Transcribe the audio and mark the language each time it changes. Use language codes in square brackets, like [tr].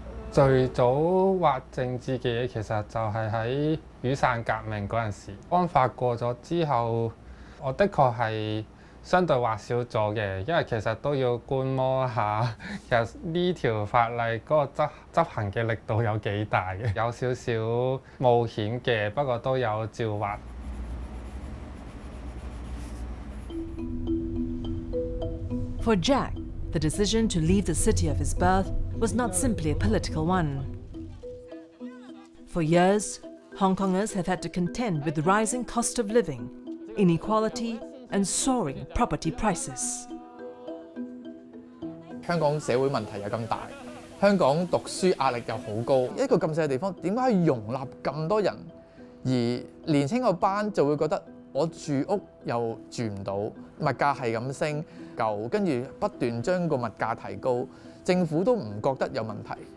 [yue] 最早畫政治嘅嘢其實就係喺雨傘革命嗰陣時，安法過咗之後，我的確係相對畫少咗嘅，因為其實都要觀摩下，其實呢條法例嗰個執行嘅力度有幾大嘅，有少少冒險嘅，不過都有照畫。 [en] For Jack, the decision to leave the city of his birth was not simply a political one. For years, Hong Kongers have had to contend with the rising cost of living, inequality, and soaring property prices. [yue] 香港社會問題又咁大，香港讀書壓力又好高，一個咁細嘅地方點解可以容納咁多人？而年青個班就會覺得我住屋又住唔到，物價係咁升，跟住不斷將個物價提高，政府都唔覺得有問題。